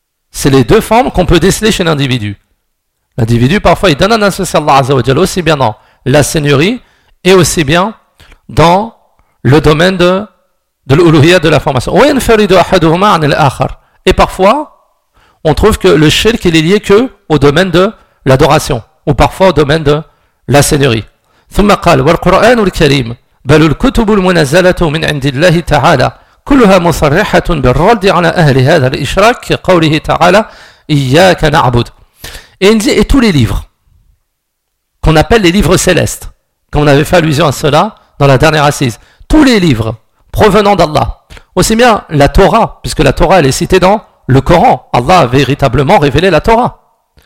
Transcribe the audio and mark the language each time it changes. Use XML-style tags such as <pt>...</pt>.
<fr>C'est les deux formes qu'on peut déceler chez l'individu. L'individu, parfois, il donne un associé à Allah Azza wa Jalla aussi bien dans la seigneurie et aussi bien dans le domaine de l'Uluhiyya, de la formation.</fr> <ar>وَيَنْفَرِدُ أَحَدُهُمَا عَنِ الْآخَرِ</ar> <fr>Et parfois, on trouve que le shirk, il est lié que au domaine de l'adoration. ou parfois au domaine de la seigneurie.</fr> <ar>ثم قال والقرآن الكريم بل الكتب المنزلة من عند الله تعالى كلها مصرحة بالرد على أهل هذا الإشراك قوله تعالى إياك نعبد.</ar> <fr>Et tous les livres qu'on appelle les livres célestes, comme on avait fait allusion à cela dans la dernière assise, tous les livres provenant d'Allah, aussi bien la Torah, puisque la Torah elle est citée dans le Coran, Allah a véritablement révélé la Torah.</fr>